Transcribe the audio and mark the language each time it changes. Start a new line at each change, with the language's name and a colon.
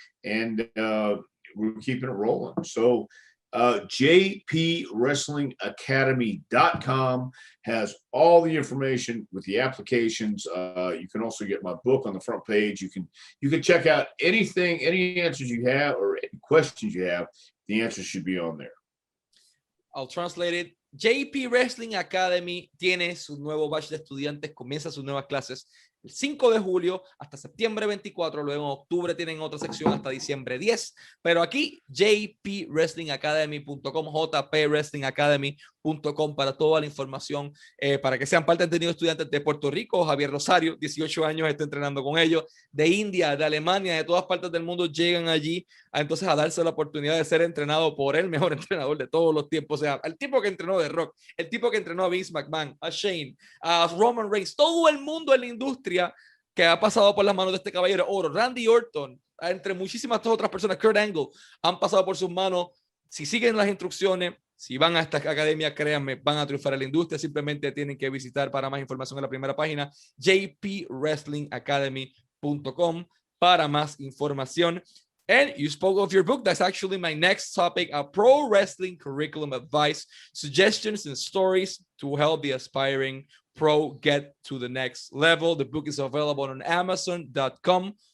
English: And we're keeping it rolling. So JPWrestlingAcademy.com has all the information with the applications. You can also get my book on the front page. You can check out anything, any answers you have or any questions you have. The answers should be on there. I'll translate it.
Spanish: JP Wrestling Academy tiene su nuevo batch de estudiantes, comienza sus nuevas clases el 5 de julio hasta septiembre 24, luego en octubre tienen otra sección hasta diciembre 10, pero aquí jpwrestlingacademy.com, jpwrestlingacademy.com para toda la información, para que sean parte. Han tenido estudiantes de Puerto Rico, Javier Rosario, 18 años, está entrenando con ellos, de India, de Alemania, de todas partes del mundo llegan allí entonces a darse la oportunidad de ser entrenado por el mejor entrenador de todos los tiempos, o sea, el tipo que entrenó de Rock, el tipo que entrenó a Vince McMahon, a Shane, a Roman Reigns, todo el mundo en la industria que ha pasado por las manos de este caballero oro. Randy Orton, entre muchísimas otras personas, Kurt Angle, han pasado por sus manos. Si siguen las instrucciones, si van a esta academia, créanme, van a triunfar en la industria. Simplemente tienen que visitar para más información en la primera página, jpwrestlingacademy.com, para más información.
English: And you spoke of your book. That's actually my next topic, a pro wrestling curriculum advice, suggestions and stories to help the aspiring pro get to the next level. The book is available on Amazon.com.